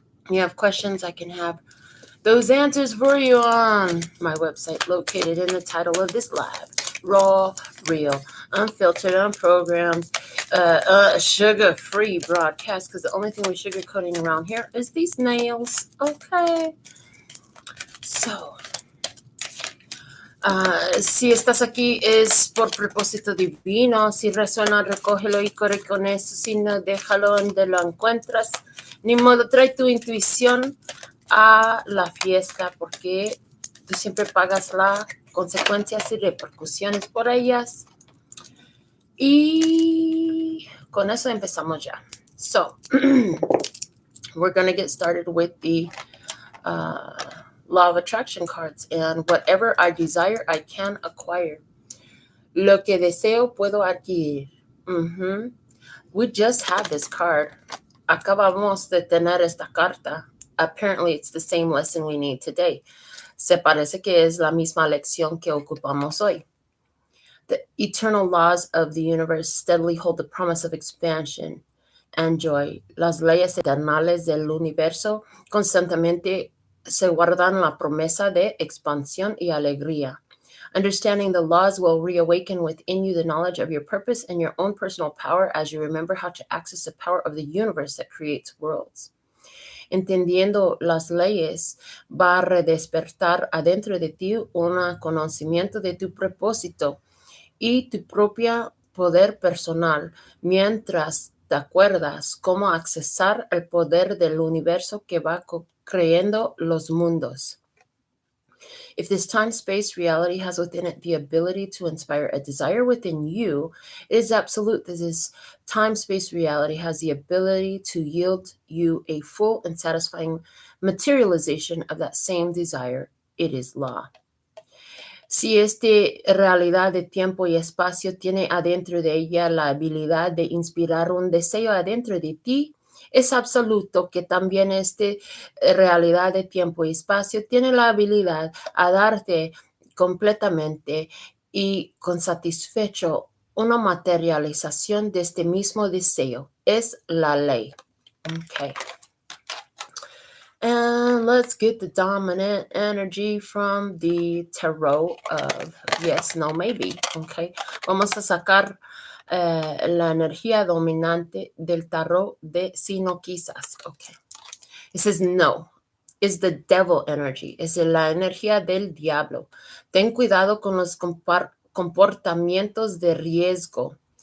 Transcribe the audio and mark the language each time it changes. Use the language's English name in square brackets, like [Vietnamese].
[English] You have questions, I can have those answers for you on my website, located in the title of this live. Raw, real, unfiltered, unprogrammed, sugar-free broadcast, because the only thing we're sugarcoating around here is these nails, okay? [Spanish] So, si estás aquí es por propósito divino. Si resuena, recógelo y corre con eso. Si no, déjalo donde lo encuentras. Ni modo, trae tu intuición a la fiesta, porque tú siempre pagas las consecuencias y repercusiones por ellas. Y con eso empezamos ya. [English] So, we're going to get started with the Law of Attraction cards, and whatever I desire, I can acquire. [Spanish] Lo que deseo, puedo adquirir. [English] We just had this card. [Spanish] Acabamos de tener esta carta. [English] Apparently, it's the same lesson we need today. [Spanish] Se parece que es la misma lección que ocupamos hoy. [English] The eternal laws of the universe steadily hold the promise of expansion and joy. [Spanish] Las leyes eternales del universo constantemente se guardan la promesa de expansión y alegría. [English] Understanding the laws will reawaken within you the knowledge of your purpose and your own personal power as you remember how to access the power of the universe that creates worlds. [Spanish] Entendiendo las leyes va a redespertar adentro de ti un conocimiento de tu propósito y tu propio poder personal, mientras te acuerdas cómo accesar el poder del universo que va creando los mundos. [English] If this time-space reality has within it the ability to inspire a desire within you, it is absolute that this time-space reality has the ability to yield you a full and satisfying materialization of that same desire. It is law. [Spanish] Si esta realidad de tiempo y espacio tiene adentro de ella la habilidad de inspirar un deseo adentro de ti, es absoluto que también esta realidad de tiempo y espacio tiene la habilidad a darte completamente y con satisfecho una materialización de este mismo deseo. Es la ley. Okay. [English] And let's get the dominant energy from the tarot of yes, no, maybe. Okay. [Spanish] Vamos a sacar la energía dominante del tarot de si no quizás. Okay. [English] It says no. It's the devil energy. [Spanish] Es la energía del diablo. Ten cuidado con los comportamientos de riesgo.